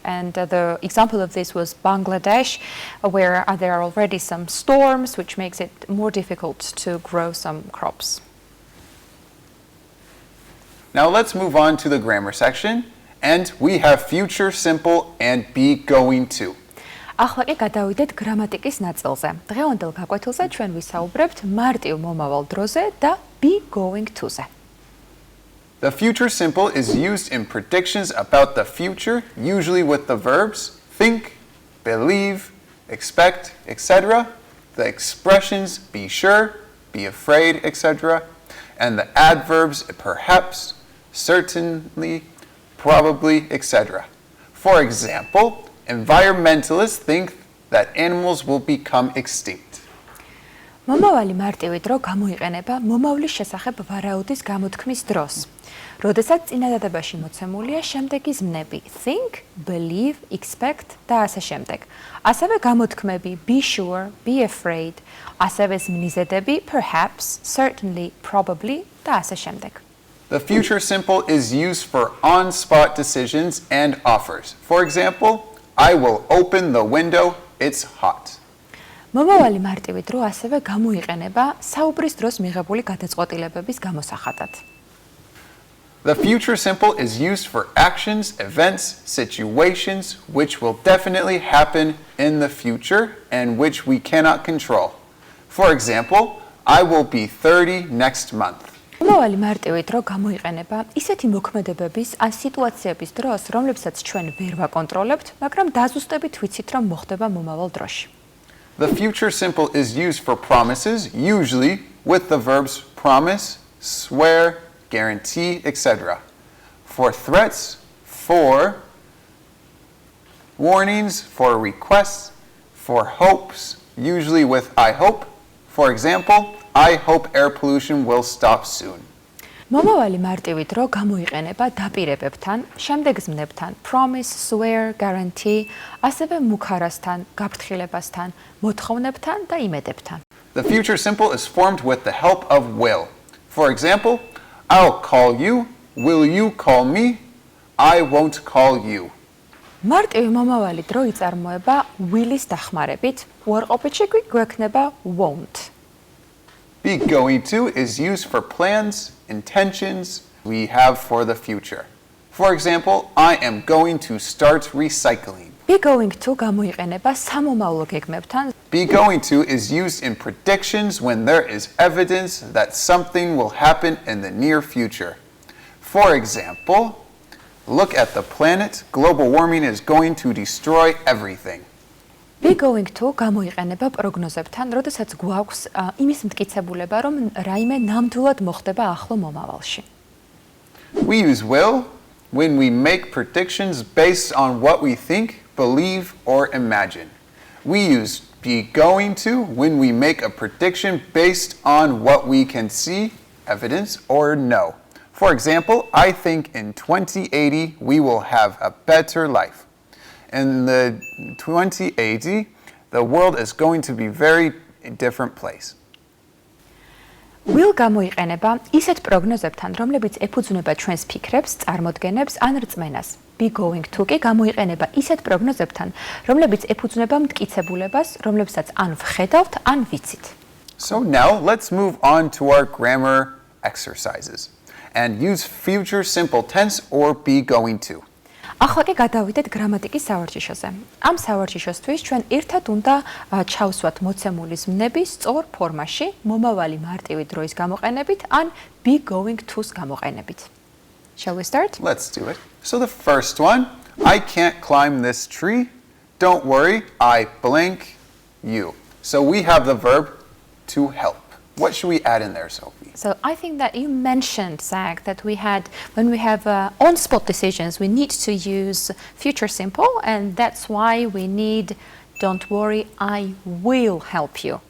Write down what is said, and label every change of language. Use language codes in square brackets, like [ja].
[en] And the example of this was Bangladesh, where there are already some storms, which makes it more difficult to grow some crops. Now let's move on to the grammar section. And we have future simple and be going to. [ka] ახლა კი გადავიდეთ გრამატიკის ნაწილზე. დღევანდელ გაკვეთილზე ჩვენ ვისაუბრებთ მარტივ მომავალ დროზე და be going to-ზე. [en] The future simple is used in predictions about the future, usually with the verbs think, believe, expect, etc. The expressions be sure, be afraid, etc. And the adverbs perhaps, certainly, probably, etc. For example, environmentalists think that animals will become extinct. [ka] მომავალი მარტივი დრო გამოიყენება მომავლის შესახებ ვარაუდის გამოთქმის დროს. როდესაც წინადადებაში მოცემულია შემდეგი ზმნები think, believe, expect და ასე შემდეგ. ასევე გამოთქმები be sure, be afraid, ასევე ზმნიზედები perhaps, certainly, probably და ასე შემდეგ. [en] The future simple is used for on-spot decisions and offers. For example, I will open the window, it's hot. [ka] მომავალი მარტივი დრო ასევე გამოიყენება საუბრის დროს მიღებული გადაწყვეტილებების გამოსახატად. [en] The future simple is used for actions, events, situations which will definitely happen in the future and which we cannot control. For example, I will be 30 next month. [ka] მომავალი მარტივი დრო გამოიყენება ისეთი მოქმედებების ან სიტუაციების დროს, რომლებსაც ჩვენ ვერ ვაკონტროლებთ, მაგრამ დაზუსტებით ვიცით, რომ მოხდება მომავალ დროში. [en] The future simple is used for promises, usually with the verbs promise, swear, guarantee, etc. For threats, for warnings, for requests, for hopes, usually with I hope. For example, I hope air pollution will stop soon. [ka] მომავალი მარტივი დრო გამოიყენება დაპირებებთან, შემდეგ ზმნებთან, promise, swear, guarantee, ასევე მუქარასთან, გაფრთხილებასთან, მოთხოვნებთან და იმედებთან. [en] The future simple is formed with the help of will. For example, I'll call you, will you call me, I won't call you. [ka] მარტივი მომავალი დრო იწარმოება will-ის დახმარებით, უარყოფითში კი გვექნება won't. [en] Be going to is used for plans, intentions we have for the future. For example, I am going to start recycling. [ka] Be going to გამოიყენება სამომავლო გეგმებთან. [en] Be going to is used in predictions when there is evidence that something will happen in the near future. For example, look at the planet, global warming is going to destroy everything. [ka] Be going to გამოიყენება პროგნოზებთან, როდესაც გვაქვს იმის მტკიცებულება, რომ რაიმე ნამდვილად მოხდება ახლო მომავალში. [en] We use will when we make predictions based on what we think, believe, or imagine. We use be going to when we make a prediction based on what we can see, evidence, or know. For example, I think in 2080 we will have a better life. In the 2080, the world is going to be very different place. [ka] Will გამოიყენება ისეთ პროგნოზებთან, რომლებიც ეფუძნება ჩვენს ფიქრებს, წარმოდგენებს ან რწმენას. Be going to კი გამოიყენება ისეთ პროგნოზებთან, რომლებიც ეფუძნება მტკიცებულებას, რომლებსაც ან ვხედავთ, ან ვიცით. [en] So now let's move on to our grammar exercises and use future simple tense or be going to. [ka] ახლა კი გადავიდეთ გრამატიკის სავარჯიშოზე. ამ სავარჯიშოსთვის ჩვენ ერთად უნდა ჩავსვათ მოცემული ზმნები სწორ ფორმაში, მომავალი მარტივი დროის გამოყენებით ან be going to-ს გამოყენებით. [en] Shall we start? Let's do it. So the first one, I can't climb this tree. Don't worry, I blank you. So we have the verb to help. What should we add in there, Sophie? So I think that you mentioned, Zach, that when we have on-spot decisions, we need to use future simple, and that's why we need don't worry, I will help you.